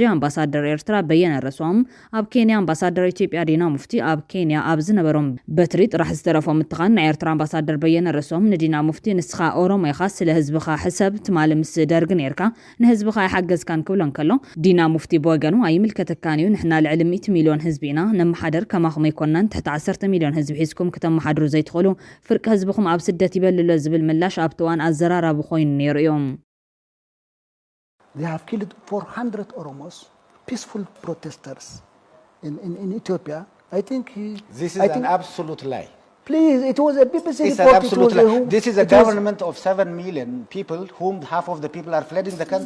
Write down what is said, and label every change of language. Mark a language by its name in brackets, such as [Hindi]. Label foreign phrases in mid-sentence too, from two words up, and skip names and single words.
[Tigrinya] ኣምባሳደር ኤርትራ በየነ ረስዎም ኣብ ኬንያ ኣምባሳደር ኢትዮጵያ ዲና ሙፍቲ ኣብ ኬንያ ኣብ ዝነበሮም በትሪ ጥራሕ ዝተረፎም ምትኻን ናይ ኤርትራ ኣምባሳደር በየነ ረስዎም ንዲና ሙፍቲ ንስኻ ኦሮሞ ኢኻ ስለ ህዝብኻ ሕሰብ ትማል ምስ ደርግ ነርካ ንህዝብኻ ይሓገዝካን ክብሎን ከሎ ዲና ሙፍቲ ብወገኑ ኣይምልከተካን እዩ ንሕና ልዕሊ 100 ሚልዮን ህዝቢ ኢና ነመሓደር ከማኹም ኣይኮናን ትሕቲ 10 ሚልዮን ህዝቢ ሒዝኩም ከተመሓድሩ ዘይትኽእሉ ፍርቂ ህዝብኩም ኣብ ስደት ይበልሎ ዝብል ምላሽ ኣብ እዋን ኣዘራራቢ ኮይኑ ነይሩ እዮም [English] They have killed 400 Oromos, peaceful protesters in Ethiopia. I think This is an absolute lie. Please, it was a BBC It's report. an absolute lie. This is a government of 7 million people, whom half of the people are fled in the country.